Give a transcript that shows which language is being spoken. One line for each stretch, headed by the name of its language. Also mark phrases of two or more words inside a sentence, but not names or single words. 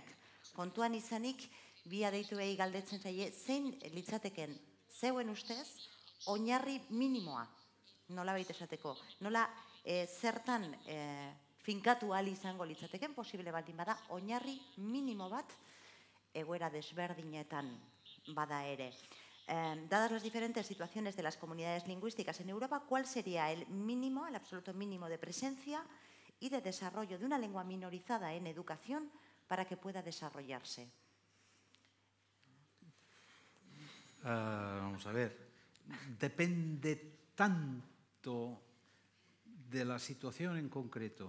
Basque: Kontuan izanik, bi adeituei galdetzen zaie, zein litzateken zeuen ustez, oinarri minimoa, nola baita esateko, nola zertan finkatu ahal izango litzateken, posible baldin bada, oinarri minimo bat egoera desberdinetan bada ere.
Spanish: Dadas las diferentes situaciones de las comunidades lingüísticas en Europa, ¿cuál sería el mínimo, el absoluto mínimo de presencia y de desarrollo de una lengua minorizada en educación para que pueda desarrollarse? Vamos a ver, depende tanto de la situación en concreto.